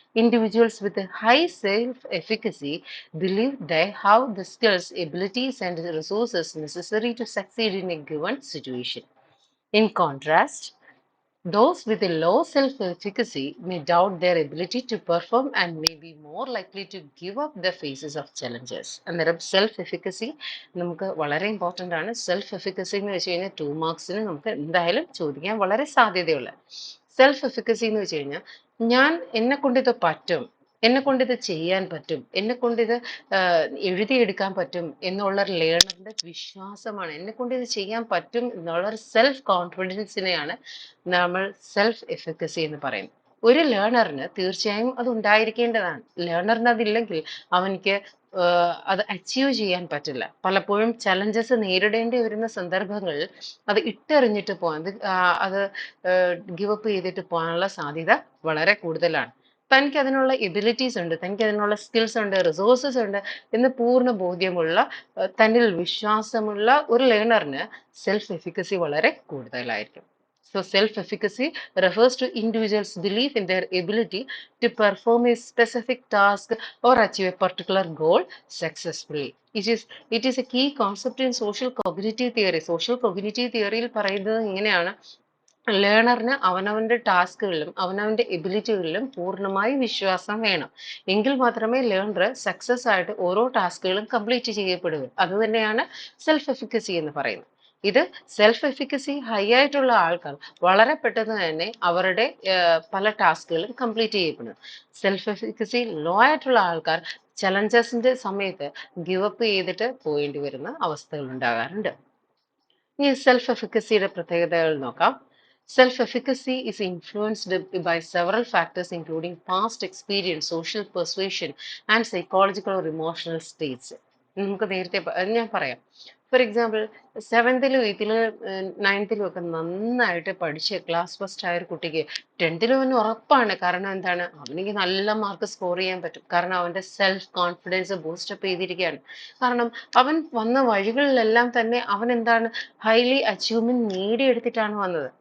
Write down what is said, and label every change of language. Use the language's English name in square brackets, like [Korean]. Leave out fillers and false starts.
[English] Individuals with a high self-efficacy believe they have the skills, abilities, and resources necessary to succeed in a given situation. In contrast, those with a low self-efficacy may doubt their ability to perform and may be more likely to give up the faces of challenges. [Malayalam] അന്നേരം self efficacy നമുക്ക് വളരെ important ആണ്. Self efficacy എന്ന് വെച്ച് കഴിഞ്ഞാൽ 2 മാർക്സിന് നമുക്ക് എന്തായാലും ചോദിക്കാൻ വളരെ സാധ്യതയുള്ള സെൽഫ് എഫിക്കസി എന്ന് വെച്ച് കഴിഞ്ഞാൽ ഞാൻ എന്നെ കൊണ്ട് ഇത് പറ്റും, എന്നെ കൊണ്ട് ഇത് ചെയ്യാൻ പറ്റും, എന്നെ കൊണ്ട് ഇത് എഴുതിയെടുക്കാൻ പറ്റും എന്നുള്ള ഒരു ലേണറിന്റെ വിശ്വാസമാണ്. എന്നെ കൊണ്ട് ഇത് ചെയ്യാൻ പറ്റും എന്നുള്ള ഒരു സെൽഫ് കോൺഫിഡൻസിനെയാണ് നമ്മൾ സെൽഫ് എഫിക്കസി എന്ന് പറയുന്നത്. ഒരു ലേണറിന് തീർച്ചയായും അത് ഉണ്ടായിരിക്കേണ്ടതാണ്. ലേണറിന് അതില്ലെങ്കിൽ അവനിക്ക് അത് അച്ചീവ് ചെയ്യാൻ പറ്റില്ല. പലപ്പോഴും ചലഞ്ചസ് നേരിടേണ്ടി വരുന്ന സന്ദർഭങ്ങളിൽ അത് ഇട്ടെറിഞ്ഞിട്ട് പോകാൻ, അത് ഗിവ് അപ്പ് ചെയ്തിട്ട് പോകാനുള്ള സാധ്യത വളരെ കൂടുതലാണ്. തനിക്ക് അതിനുള്ള എബിലിറ്റീസ് ഉണ്ട്, തനിക്ക് അതിനുള്ള സ്കിൽസ് ഉണ്ട്, റിസോഴ്സസ് ഉണ്ട് എന്ന് പൂർണ്ണ ബോധ്യമുള്ള, തന്നിൽ വിശ്വാസമുള്ള ഒരു ലേണറിന് സെൽഫ് എഫിക്കസി വളരെ കൂടുതലായിരിക്കും. [English] So self-efficacy refers to individuals' belief in their ability to perform a specific task or achieve a particular goal successfully. It is a key concept in social cognitive theory. [Malayalam] Social cognitive theory യിൽ പറയുന്നത് ഇങ്ങനെയാണ്: ലേണറിന് അവനവന്റെ ടാസ്കുകളിലും അവനവന്റെ എബിലിറ്റികളിലും പൂർണ്ണമായി വിശ്വാസം വേണം. എങ്കിൽ മാത്രമേ ലേണർ സക്സസ് ആയിട്ട് ഓരോ ടാസ്കുകളും കംപ്ലീറ്റ് ചെയ്യപ്പെടൂ. അതുതന്നെയാണ് സെൽഫ് എഫിക്കസി എന്ന് പറയുന്നത്. ഇത് സെൽഫ് എഫിക്കസി ഹൈ ആയിട്ടുള്ള ആൾക്കാർ വളരെ പെട്ടെന്ന് തന്നെ അവരുടെ പല ടാസ്കുകളും കംപ്ലീറ്റ് ചെയ്യപ്പെടും. സെൽഫ് എഫിക്കസി ലോ ആയിട്ടുള്ള ആൾക്കാർ ചലഞ്ചസിന്റെ സമയത്ത് ഗിവ് അപ്പ് ചെയ്തിട്ട് പോകേണ്ടി വരുന്ന അവസ്ഥകൾ ഉണ്ടാകാറുണ്ട്. ഇനി സെൽഫ് എഫിക്കസിയുടെ പ്രത്യേകതകൾ നോക്കാം. [English] Self-efficacy is influenced by several factors including past experience, social persuasion, and psychological or emotional states. [Malayalam] നമുക്ക് നേരത്തെ ഞാൻ പറയാം. ഫോർ എക്സാമ്പിൾ, 7th-ലും 8th-ലും 9th-ലും ഒക്കെ നന്നായിട്ട് പഠിച്ച് ക്ലാസ് ഫസ്റ്റ് ആയ ഒരു കുട്ടിക്ക് 10th-ലും അവന് ഉറപ്പാണ്. കാരണം എന്താണ്? അവനെനിക്ക് നല്ല മാർക്ക് സ്കോർ ചെയ്യാൻ പറ്റും. കാരണം അവന്റെ സെൽഫ് കോൺഫിഡൻസ് ബൂസ്റ്റപ്പ് ചെയ്തിരിക്കുകയാണ്. കാരണം അവൻ വന്ന വഴികളിലെല്ലാം തന്നെ അവൻ എന്താണ്, ഹൈലി അച്ചീവ്മെന്റ് നേടിയെടുത്തിട്ടാണ് വന്നത്.